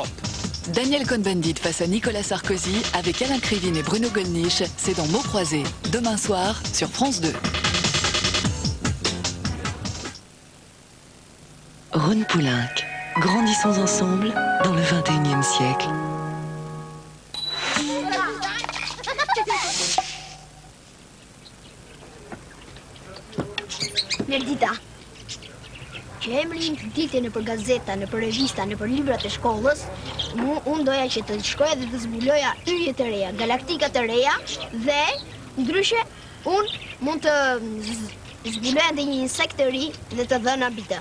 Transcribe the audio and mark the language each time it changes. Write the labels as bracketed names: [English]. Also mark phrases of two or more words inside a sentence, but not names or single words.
[French] Daniel Cohn-Bendit face à Nicolas Sarkozy avec Alain Krivine et Bruno Gollnisch, c'est dans Mots croisés, demain soir sur France 2. Ron Poulenc, grandissons ensemble dans le 21e siècle. [Albanian] Nerdita, që emrin të ditë nëpër gazeta, nëpër revista, nëpër librat e shkollës, unë doja që të shkoja dhe të zbuloja yje të reja, galaktika të reja dhe ndryshe unë mund të zbuloja dhe një insekt të ri dhe të dhëna bita.